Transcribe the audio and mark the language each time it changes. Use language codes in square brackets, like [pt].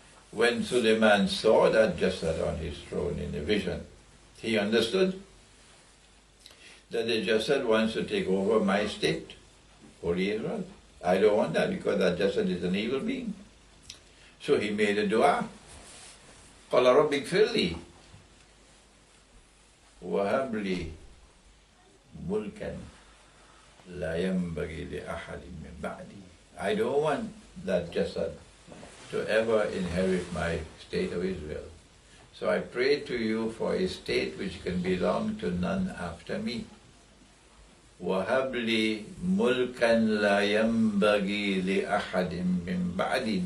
[en] When Suleiman saw that Jasad on his throne in a vision, he understood that the Jasad wants to take over my state, Holy Israel. I don't want that because that Jasad is an evil being. So he made a dua. [ar] قال رب اغفر لي وهب لي ملكا لا ينبغي لأحد من بعدي. [en] I don't want that Jasad to ever inherit my state of Israel. So I pray to you for a state which can belong to none after me. [ar] وَهَبْ لِي مُلْكًا لَا يَنْبَغِي لِأَحَدٍ مِّن بَعْدِي.